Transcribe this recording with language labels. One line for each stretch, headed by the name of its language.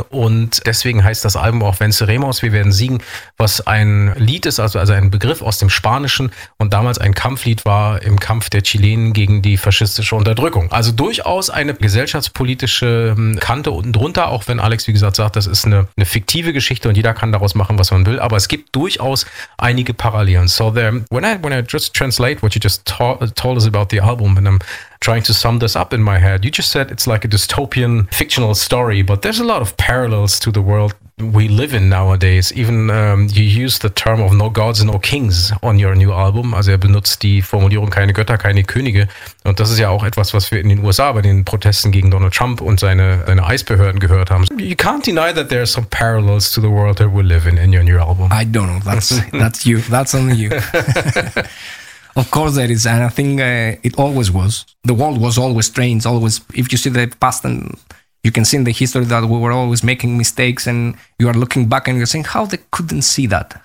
German: und deswegen heißt das Album auch Venceremos, wir werden siegen, was ein Lied ist, also ein Begriff aus dem Spanischen und damals ein Kampflied war im Kampf der Chilenen gegen die faschistische Unterdrückung. Also durchaus eine gesellschaftspolitische Kante unten drunter, auch wenn Alex, wie gesagt, sagt, das ist eine fiktive Geschichte und jeder kann daraus machen, was man will, aber es gibt durchaus einige Parallelen.
English: So there, when I just translate what you just told us about the album, and I'm trying to sum this up in my head, you just said it's like a dystopian fictional story, but there's a lot of parallels to the world we live in nowadays. Even you use the term of no gods, no kings on your new album.
German: Also er benutzt die Formulierung keine Götter, keine Könige. Und das ist ja auch etwas, was wir in den USA bei den Protesten gegen Donald Trump und seine Eisbehörden gehört haben.
English: You can't deny that there are some parallels to the world that we live in your new album. I don't know. That's you. That's only you. Of course there is. And I think it always was. The world was always strange. Always, if you see the past and you can see in the history that we were always making mistakes, and you are looking back and you're saying, how they couldn't see that?